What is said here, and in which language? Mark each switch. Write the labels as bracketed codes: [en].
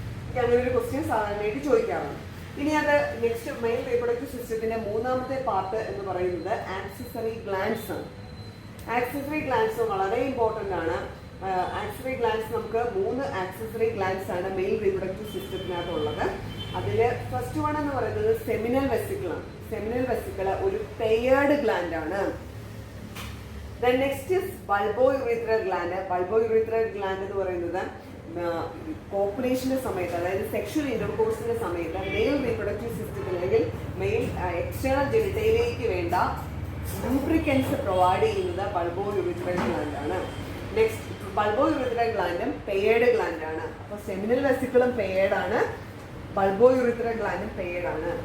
[ml] അങ്ങനെ ഒരു ക്വസ്റ്റ്യൻ സാധാരണയായിട്ട് ചോദിക്കാറുണ്ട്. ഇനി അത് നെക്സ്റ്റ് മെയിൽ റീപ്രൊഡക്റ്റീവ് സിസ്റ്റത്തിന്റെ മൂന്നാമത്തെ പാർട്ട് എന്ന് പറയുന്നത് ആക്സസറി ഗ്ലാൻഡ്സ് ആണ്. ആക്സസറി ഗ്ലാൻഡ്സ് വളരെ ഇമ്പോർട്ടൻ്റ് ആണ്. ആക്സസറി ഗ്ലാൻഡ്സ് നമുക്ക് 3 ആക്സസറി ഗ്ലാൻഡ്സ് ആണ് മെയിൽ റീപ്രൊഡക്റ്റീവ് സിസ്റ്റത്തിനകത്തുള്ളത്. അതിൽ ഫസ്റ്റ് വൺ എന്ന് പറയുന്നത് സെമിനൽ വെസിക്കിൾ ആണ്. സെമിനൽ വെസിക്കിൾ ഒരു പെയേർഡ് ഗ്ലാൻഡ് ആണ്. [en] Then next is bulbourethral gland. [ml] Bulbourethral gland എന്ന് പറയുന്നത് കോപ്പുലേഷന്റെ സമയത്ത്, അതായത് സെക്ഷൽ ഇന്റർകോഴ്സിന്റെ സമയത്ത് മെയിൽ റീപ്രൊഡക്റ്റീവ് സിസ്റ്റത്തിൽ അല്ലെങ്കിൽ മെയിൽ എക്സ്റ്റേണൽ ജെനിറ്റലിലേക്ക് വേണ്ട ലൂബ്രിക്കൻസ് പ്രൊവൈഡ് ചെയ്യുന്നത് ബൾബോയുറിത്രൽ ഗ്ലാൻഡ് ആണ്. നെക്സ്റ്റ് ബൾബോയുറിത്രൽ ഗ്ലാൻഡും പെയേർഡ് ഗ്ലാൻഡ് ആണ്. അപ്പോൾ സെമിനൽ വെസിക്കിളും പെയേർഡ് ആണ്, ബൾബോയുറിത്രൽ ഗ്ലാൻഡും പെയേർഡ് ആണ്.